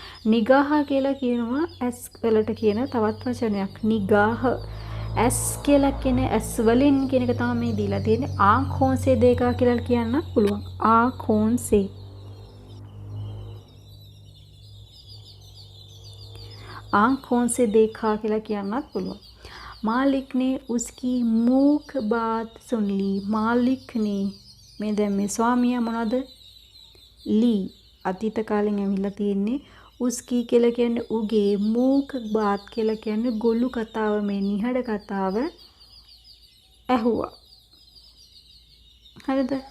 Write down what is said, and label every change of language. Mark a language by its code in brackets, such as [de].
[si] නිගාහ කියලා කියනවා ඇස් වලට කියන තවත් වචනයක්. නිගාහ. ඇස් කියලා කියන්නේ ඇස් වලින් කියන එක තමයි මේ දීලා තියෙන්නේ. [hi] ආँखों से देखा [si] කියලා කියන්න පුළුවන්. आँखों से. [hi] आँखों से देखा [si] කියලා කියන්නත් පුළුවන්. [hi] मालिक ने उसकी मूक बात सुन ली. [si] मालिक ने මේ දැන් මේ ස්වාමියා මොනවද? ලී අතීත කාලෙන් ඇවිල්ලා තියෙන්නේ. उसकी කියලා කියන්නේ උගේ. [hi] मूक बात [si] කියලා කියන්නේ ගොළු කතාව, මේ නිහඬ කතාව ඇහුවා. හරිද?